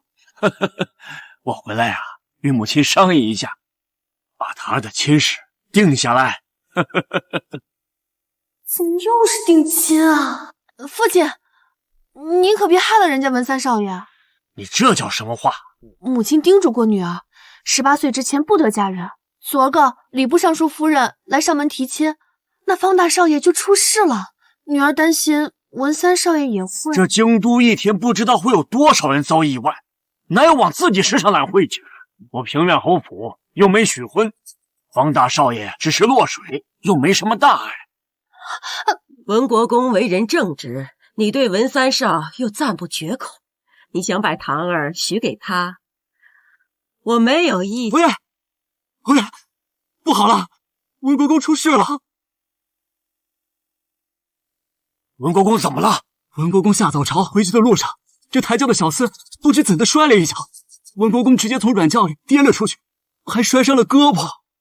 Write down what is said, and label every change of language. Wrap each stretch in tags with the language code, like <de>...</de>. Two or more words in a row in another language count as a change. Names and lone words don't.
<zh>我回来啊，与母亲商议一下，把他的亲事定下来。怎么又是定亲啊？父亲，您可别害了人家文三少爷。你这叫什么话？母親叮囑过女兒，18歲之前不得嫁人。昨兒個禮部尚書夫人來上門提親，那方大少爺就出事了。女兒擔心文三少爺也會。這京都一天不知道會有多少人遭意外，哪有往自己身上攬晦氣？我平遠侯府又沒許婚，方大少爺只是落水，又沒什麼大礙。文國公為人正直，你對文三少又讚不絕口，你想把堂兒許給他，我沒有意見。夫人，夫人，不好了，文國公出事了。文國公怎麼了？文國公下早朝回去的路上，這抬轎的小厮不知怎的摔了一跤，文國公直接從軟轎裡跌了出去，還摔傷了胳膊。</zh>